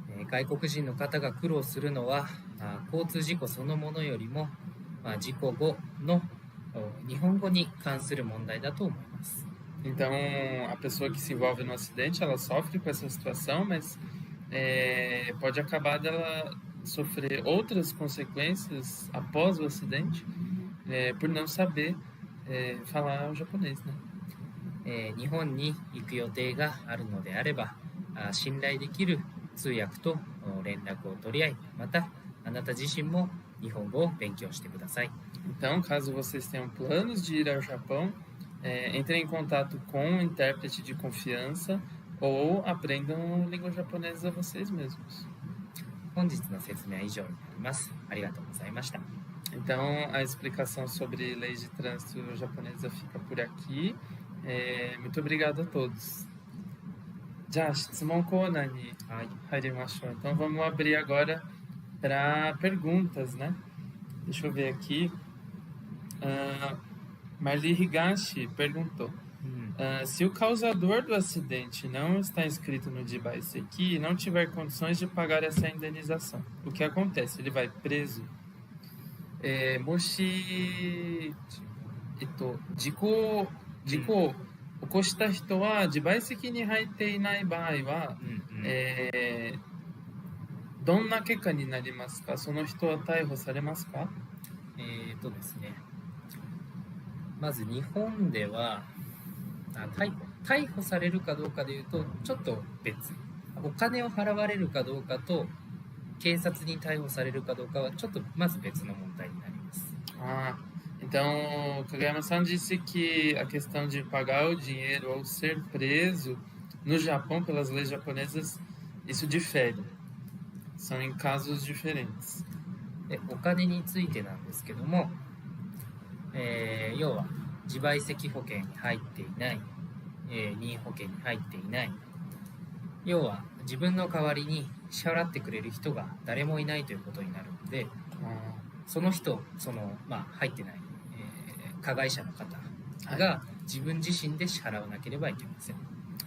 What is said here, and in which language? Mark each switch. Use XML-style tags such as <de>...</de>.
<ja>外国人の方が苦労するのは交通事故そのものよりも、事故後の日本語に関する問題だと思います。</ja> <pt>Então, a pessoa que se envolve no acidente, ela sofre com essa situação, mas pode acabar dela sofrer outras consequências após o acidente por não saber falar o japonês, né?</pt> <ja>日本に行く予定があるのであれば、信頼できる通訳と連絡を取り合い、またあなた自身も日本語を勉強してください。</ja> <pt>Então, caso vocês tenham planos de ir ao Japão, entrem em contato com um intérprete de confiança ou aprendam língua japonesa vocês mesmos.</pt> <ja>本日の説明は以上になります。ありがとうございました。</ja> <pt>Então, a explicação sobre leis de trânsito japonesa fica por aqui. Muito obrigado a todos.</pt> <ja>Já, Shitsumon Konanに入りましょう.</ja> <pt>Então, vamos abrir agora para perguntas, né? Deixa eu ver aqui. Marli Higashi perguntou. Se o causador do acidente não está inscrito no Jibaiseki e não tiver condições de pagar essa indenização, o que acontece? Ele vai preso?</pt> <ja>もし、事故を起こした人は自賠責に入っていない場合は、どんな結果になりますか？その人は逮捕されますか？ですね、まず日本では逮捕されるかどうかでいうとちょっと別。お金を払われるかどうかと警察に逮捕されるかどうかはちょっとまず別の問題になります。</ja> <pt>Então, Kageyama-san disse que a questão de pagar o dinheiro ou ser preso no Japão pelas leis japonesas, isso difere. São em casos diferentes.</pt> <ja>で、お金についてなんですけども、要は自賠責保険に入っていない、任意保険に入っていない、要は自分の代わりに支払ってくれる人が誰もいないということになるので、その人、入ってない、加害者の方が自分自身で支払わなければいけません。</ja>